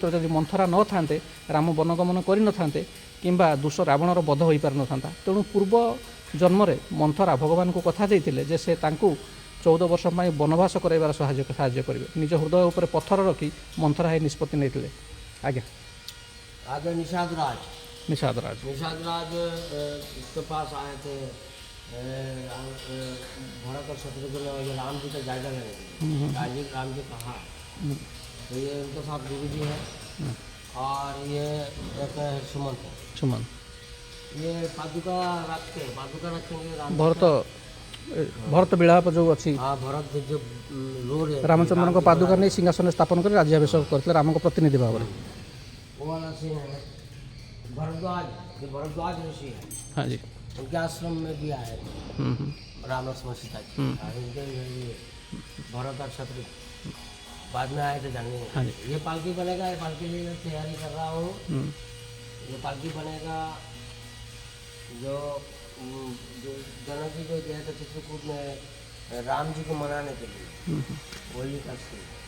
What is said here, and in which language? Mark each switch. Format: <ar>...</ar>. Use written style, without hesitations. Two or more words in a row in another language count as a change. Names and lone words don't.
<or>ଯଦି ମନ୍ଥରା ନଥାନ୍ତେ ରାମ ବନଗମନ କରିନଥାନ୍ତେ କିମ୍ବା ଦୁଷ ରାବଣର ବଧ ହୋଇପାରିନଥାନ୍ତା। ତେଣୁ ପୂର୍ବ ଜନ୍ମରେ ମନ୍ଥରା ଭଗବାନଙ୍କୁ କଥା ଦେଇଥିଲେ ଯେ ସେ ତାଙ୍କୁ 14 ବର୍ଷ ପାଇଁ ବନବାସ କରାଇବାର ସାହାଯ୍ୟ କରିବେ। ନିଜ ହୃଦୟ ଉପରେ ପଥର ରଖି ମନ୍ଥରା ଏହି ନିଷ୍ପତ୍ତି ନେଇଥିଲେ। ଆଜ୍ଞା</or> <hi>आगे निषाद राज। ନିଷାଦ ରାଜ निषाद राज इसके पास आए थे भरत और शत्रुघ्न ये राम जी का जायजा लेने के लिए। राम जी कहा तो ये उनके साथ गुरु जी है और ये एक है सुमंत है। ସୁମନ ये पादुका रखेंगे राम</hi> <or>ଭରତ ବିଳାପ ଯେଉଁ ଅଛି</or> <hi>हाँ भरत जो रो रहे</hi> <or>ରାମଚନ୍ଦ୍ରଙ୍କ ପାଦୁକା ନେଇ ସିଂହାସନରେ ସ୍ଥାପନ କରି ରାଜ୍ୟାଭିଷେକ କରିଥିଲେ ରାମଙ୍କ ପ୍ରତିନିଧି ଭାବରେ।</or> <hi>वो वाला सीन है। भरद्वाज, जो भरद्वाज ऋषि है हाँ जी उनके आश्रम में भी आए थे राम लक्ष्मण सीता जी। और इनके ये भरत और शत्रु बाद में आए थे जानने। हाँ जी। ये पालकी बनेगा, ये पालकी के लिए तैयारी कर रहा हूँ। ये पालकी बनेगा जो जनक जी जो गए थे चित्रकूट में राम जी को मनाने के लिए, वही का सीन।</hi>